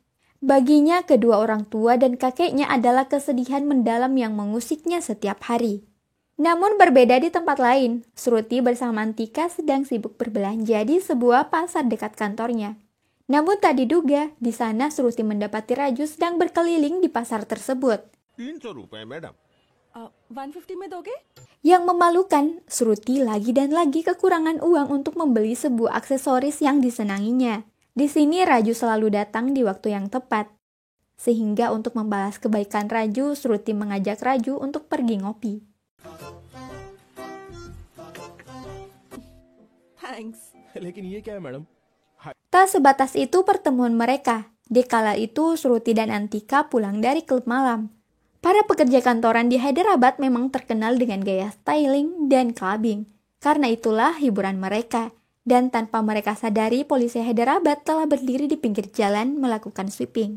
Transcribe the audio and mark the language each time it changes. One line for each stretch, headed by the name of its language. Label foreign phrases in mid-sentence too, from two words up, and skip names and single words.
Indonesian: Baginya, kedua orang tua dan kakeknya adalah kesedihan mendalam yang mengusiknya setiap hari. Namun berbeda di tempat lain, Shruti bersama Antika sedang sibuk berbelanja di sebuah pasar dekat kantornya. Namun tak diduga, di sana Shruti mendapati Raju sedang berkeliling di pasar tersebut.
Hindi: 300 रुपए मैडम 150 में दोगे?
Indonesian: Yang memalukan, Shruti lagi dan lagi kekurangan uang untuk membeli sebuah aksesoris yang disenanginya. Di sini Raju selalu datang di waktu yang tepat. Sehingga untuk membalas kebaikan Raju, Shruti mengajak Raju untuk pergi ngopi.
Hindi: Thanks. लेकिन ये क्या है मैडम?
Indonesian: Tak sebatas itu pertemuan mereka. Di kala itu Shruti dan Antika pulang dari klub malam. Para pekerja kantoran di Hyderabad memang terkenal dengan gaya styling dan clubbing. Karena itulah hiburan mereka. Dan tanpa mereka sadari, polisi Hyderabad telah berdiri di pinggir jalan melakukan sweeping.